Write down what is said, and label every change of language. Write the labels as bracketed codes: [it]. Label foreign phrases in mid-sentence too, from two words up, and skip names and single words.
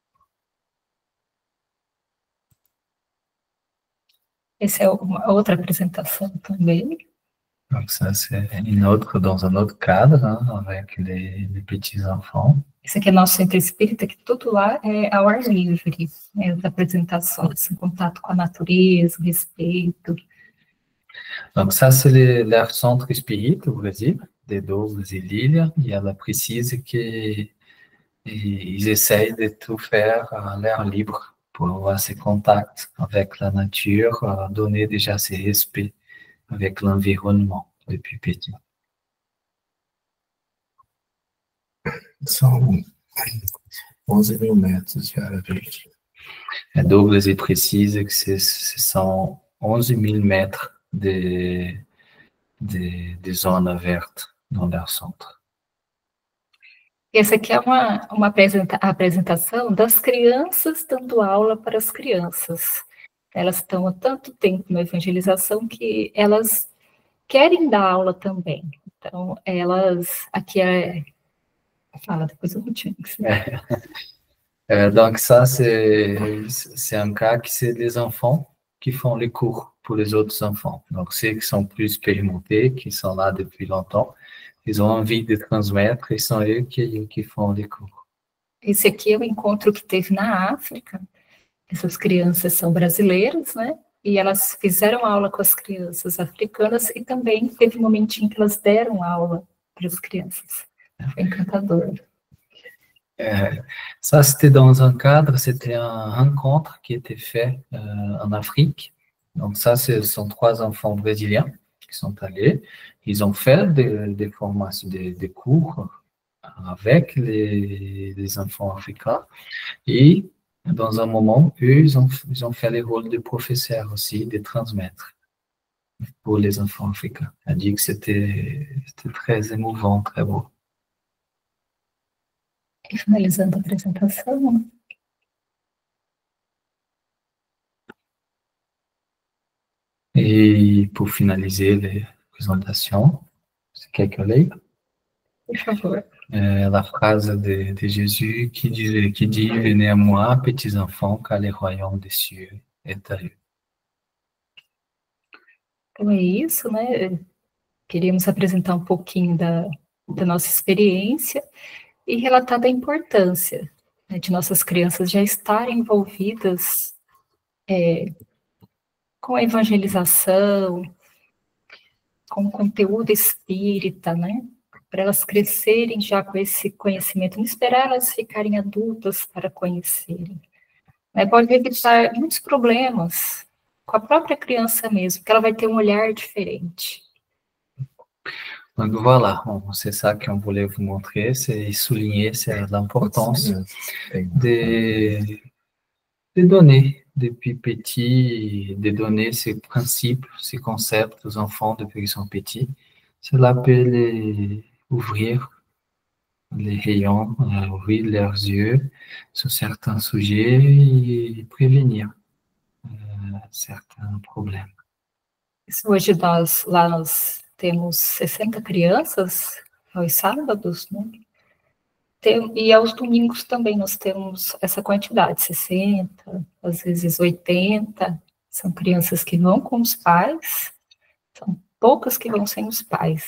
[pt] Essa é uma outra apresentação também. [fr] Donc ça, c'est dans un autre cadre, hein, avec les petits-enfants. [pt] Esse aqui é nosso centro espírita, que tudo lá é ao ar livre, né, as apresentações, em contato com a natureza, o respeito. [fr] Donc ça, c'est leur centre espírita au Brésil, de Douglas et Lilia, et elle précise qu'ils essayent de tout faire à l'air libre pour avoir ces contacts avec la nature, donner déjà ces respects avec l'environnement depuis petit. [pt] São 11.000 metros de área verde. [fr] Douglas précise que ce sont 11.000 mètres de zona verte dans leur centre. [pt] Essa aqui é uma apresentação das crianças dando aula para as crianças. Elas estão há tanto tempo na evangelização que elas querem dar aula também. Então, aqui fala, depois eu vou te ensinar. [fr] Donc ça, c'est un cas que c'est les enfants qui font les cours pour les autres enfants. Donc ceux qui sont plus expérimentés, qui sont là depuis longtemps, ils ont envie de transmettre et sont eux qui font les cours. [pt] Esse aqui é o encontro que teve na África. Essas crianças são brasileiras, né? E elas fizeram aula com as crianças africanas e também teve um momentinho que elas deram aula para as crianças. Foi encantador. [fr] Ça, c'était dans un cadre, c'était un rencontre qui était fait en Afrique. Donc ça, ce sont 3 enfants brésiliens qui sont allés. Ils ont fait des formations, des cours avec les enfants africains. Et dans un moment, eux, ils ont fait les rôles de professeurs aussi, de transmettre. pour les enfants africains. Elle a dit que c'était très émouvant, très beau. [pt] E finalizando a apresentação, [fr] et pour finaliser les présentations, c'est [pt] quer que eu leia? por favor. [fr] La phrase de Jésus qui dit « Venez à moi, petits enfants, car le royaume des cieux est à eux. » [pt] Então é isso, né? Queríamos apresentar um pouquinho da nossa experiência e relatar da importância, né, de nossas crianças já estarem envolvidas com a evangelização, com o conteúdo espírita, né? Para elas crescerem já com esse conhecimento, não esperar elas ficarem adultas para conhecerem. Né? Pode evitar muitos problemas com a própria criança mesmo, porque ela vai ter um olhar diferente. [fr] Donc voilà, c'est ça qu'on voulait vous montrer, c'est souligner l'importance de donner depuis petit, de donner ces principes, ces concepts aux enfants depuis qu'ils sont petits. Cela peut les ouvrir les rayons, ouvrir leurs yeux sur certains sujets et prévenir certains problèmes. [pt] Hoje nós temos 60 crianças aos sábados, né? E aos domingos também nós temos essa quantidade, 60, às vezes 80. São crianças que vão com os pais, são poucas que vão sem os pais.